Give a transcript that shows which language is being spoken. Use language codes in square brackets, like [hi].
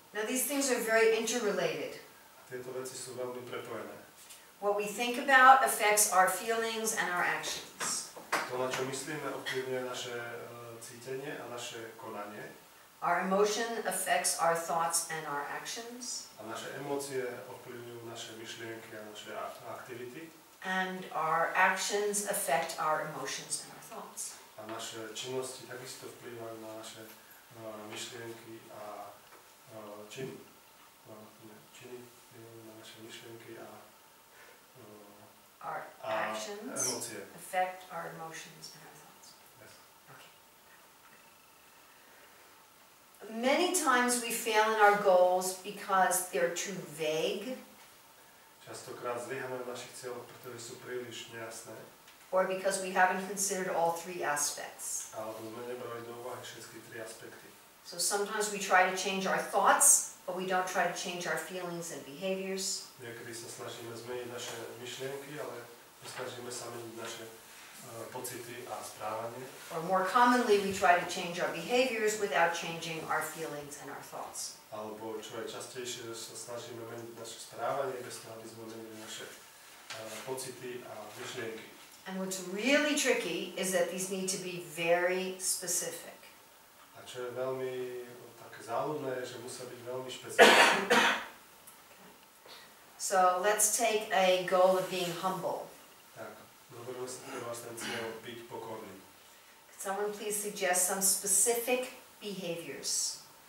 [en] Now these things are very interrelated. [sk] A tieto veci sú veľmi prepojené. [en] What we think about affects our feelings and our actions. [sk] To, na čo myslíme, ovplyvňuje naše cítenie a naše konanie. [en] Our emotion affects our thoughts and our actions. [sk] A naše emócie ovplyvňujú naše myšlienky a naše aktivity. [en] And our actions affect our emotions and our thoughts. [sk] A naše činnosti takisto vplývajú na naše myšlienky a činy. Činy vplyvajú na naše myšlienky a [en] Our actions [sk] emócie. [en] affect our emotions and our thoughts. Yes. Okay. Many times we fail in our goals because they're too vague, [sk] Častokrát zlyháme v našich cieľoch, pretože sú príliš nejasné, [en] or because we haven't considered all three aspects. [sk] alebo sme nebrali do úvahy všetky tri aspekty. [en] So sometimes we try to change our thoughts, but we don't try to change our feelings and behaviors. [sk] Niekedy sa snažíme zmeniť naše myšlienky, ale snažíme sa meniť naše pocity a správanie. [en] Or more commonly, we try to change our behaviors without changing our feelings and our thoughts. [sk] Alebo čo je častejšie, že sa snažíme meniť naše správanie, bez toho, aby sme menili naše pocity a myšlienky. [en] And what's really tricky is that these need to be very specific. [sk] A čo je veľmi také záľudné, je, že musia byť veľmi špecifické. [en] So let's take a goal of being humble. [sk] Tak, dovolíme si pre vás ten cieľ byť pokorný. [en] Could someone please suggest some specific behaviors?